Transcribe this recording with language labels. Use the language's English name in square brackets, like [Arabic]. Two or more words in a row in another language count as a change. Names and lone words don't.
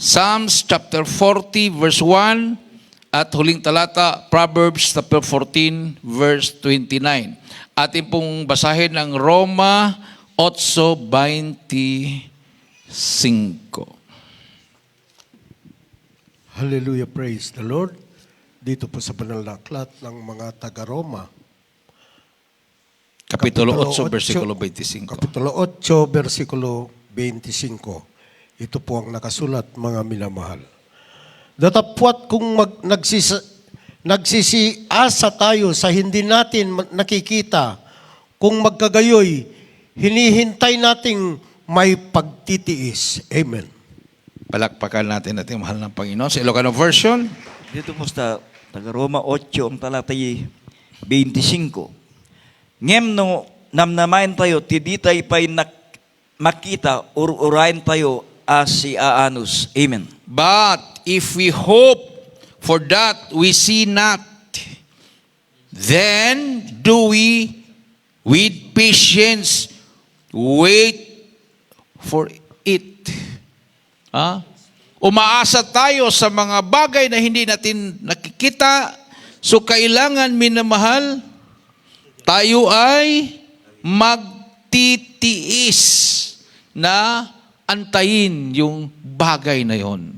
[English] Psalms chapter 40 verse 1 [Filipino] at huling talata [English] Proverbs chapter 14 verse 29. [Filipino] Atin pong basahin ang Roma 8:25. [English] Hallelujah, praise the Lord. [Filipino] Dito po sa banal na aklat ng mga taga-Roma. Kapitulo 8 8, versikulo 25. Kapitulo 8, versikulo 25. Ito po ang nakasulat, mga minamahal. Datapwat kung nagsisiasa tayo sa hindi natin nakikita, kung magkagayoy, hinihintay nating may pagtitiis. Amen. Palakpakan natin ating mahal ng Panginoon. Sa Ilocano version, Dito po sa taga-Roma 8, ang talatay 25. [Iloko] Ngem no namnamain tayo, tiditay pa'y makita, urain tayo as si aanos. [Filipino] Amen. [English] but if we hope for that we see not, then do we with patience wait for it. [Filipino] Umaasa tayo sa mga bagay na hindi natin nakikita, so kailangan, minamahal, tayo ay magtitiis na antayin yung bagay na yon.